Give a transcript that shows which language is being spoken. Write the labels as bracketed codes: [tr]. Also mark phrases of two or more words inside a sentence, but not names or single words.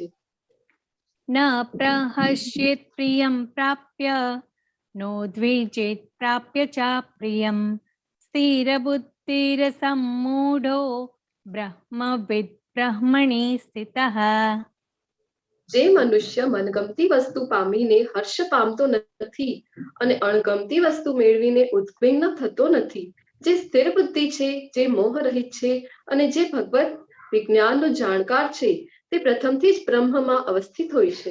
[sa] न प्रहस्येत् प्रियं प्राप्य नो द्विजेत् प्राप्य च प्रियं स्थिरबुद्धिरसम्मूढो ब्रह्मविद् ब्रह्मणि स्थितः। [gu] જે મનુષ્ય મનગમતી વસ્તુ પામીને હર્ષ પામતો નથી અને અણગમતી વસ્તુ મેળવીને ઉદ્વિગ્ન થતો નથી, જે સ્થિર બુદ્ધિ છે, જે મોહ રહિત છે અને જે ભગવત વિજ્ઞાનનો જાણકાર છે, તે પ્રથમથી જ બ્રહ્મમાં અવસ્થિત હોય છે.